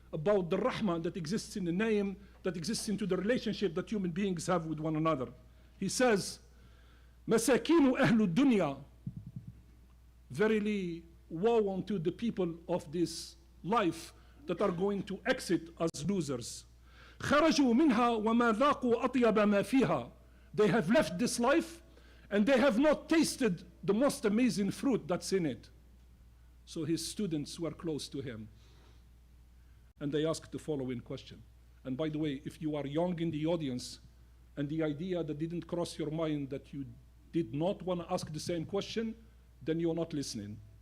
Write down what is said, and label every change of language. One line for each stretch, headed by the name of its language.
English: about the rahmah that exists in the name, that exists into the relationship that human beings have with one another. He says, Masakinu ahlu dunya, verily woe unto the people of this life that are going to exit as losers.
Arabic: خرجوا منها وما ذاقوا أطيب ما فيها.
English: They have left this life and they have not tasted the most amazing fruit that's in it. So his students were close to him. And they asked the following question. And by the way, if you are young in the audience and the idea that didn't cross your mind that you did not want to ask the same question, then you're not listening.